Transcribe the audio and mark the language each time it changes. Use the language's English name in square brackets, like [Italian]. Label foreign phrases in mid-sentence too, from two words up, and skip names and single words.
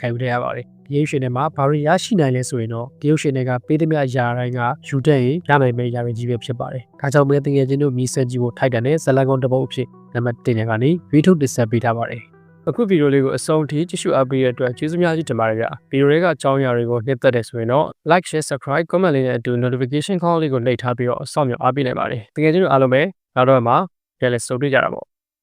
[Burmese] ယူရပါတယ်ဒီရုပ်ရှင်ထဲမှာဘာတွေရရှိနိုင်လဲဆိုရင်တော့ဒီရုပ်ရှင်တွေကပေးသမျှအရာတိုင်းကယူတဲ့ရင်ရနိုင်မယ့်အရာတွေကြီးပဲဖြစ်ပါတယ်ဒါကြောင့်မဲတကယ်ချင်းတို့မီဆန်ကြီးကိုထိုက်တန်တဲ့ဇလန်ကောင်တစ်ပုဒ်အဖြစ်နံပါတ်1နဲ့ကနေဗီဒီယိုတင်ဆက်ပေးထားပါတယ်အခုဗီဒီယိုလေးကိုအဆုံးထိကြည့်ရှုအားပေးတဲ့အတွက်ကျေးဇူးများကြီးတင်ပါတယ်ဗျာဗီဒီယိုလေးကအကြောင်းအရာတွေကိုနှိမ့်သက်တယ်ဆိုရင်တော့ [English] like share subscribe comment [Burmese] လေးနဲ့အတူ [English] notification call [Burmese] လေးကိုနှိပ်ထားပြီးတော့အဆောင်မြောက်အားပေးနိုင်ပါတယ်တကယ်ချင်းတို့အားလုံးပဲနောက်တော့မှပြန်လည်ဆုံတွေ့ကြတာပေါ့